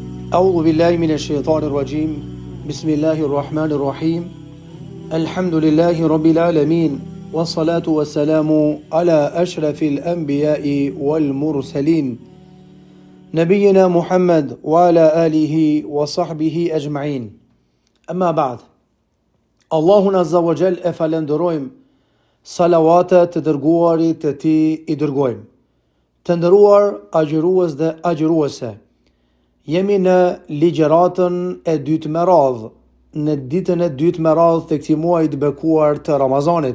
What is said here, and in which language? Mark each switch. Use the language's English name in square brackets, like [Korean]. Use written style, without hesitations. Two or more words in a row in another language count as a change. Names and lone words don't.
[Arabic] أعوذ بالله من الشيطان الرجيم بسم الله الرحمن الرحيم الحمد لله رب العالمين والصلاة والسلام على أشرف الأنبياء والمرسلين نبينا محمد وعلى آله وصحبه أجمعين أما بعد الله عز وجل [Albanian] falënderojmë salawatet të dërguarit të tij I dërgojmë. Të nderuar agjërues dhe agjëruese, jemi në ligjëratën e dytë me radhë, në ditën e dytë me radhë të këtij muaji të bekuar të Ramazanit.